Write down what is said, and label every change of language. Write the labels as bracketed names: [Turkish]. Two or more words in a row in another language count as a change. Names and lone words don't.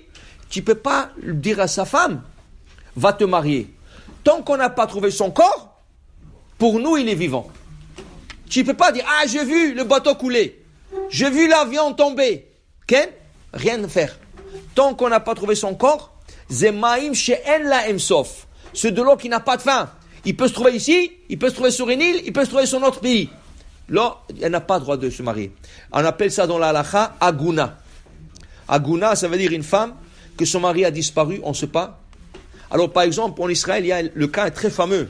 [French] Tu ne peux pas dire à sa femme, va te marier. Tant qu'on n'a pas trouvé son corps, pour nous, il est vivant. Tu ne peux pas dire, j'ai vu le bateau couler. J'ai vu l'avion tomber. Rien à faire. Tant qu'on n'a pas trouvé son corps, [Hebrew] מים שאין להם סוף. [French] C'est de l'eau qui n'a pas de fin. Il peut se trouver ici, il peut se trouver sur une île, il peut se trouver sur un autre pays. Là, elle n'a pas le droit de se marier. On appelle ça dans la halakha aguna. Aguna, ça veut dire une femme que son mari a disparu, on ne sait pas. Alors, par exemple, en Israël, il y a le cas est très fameux.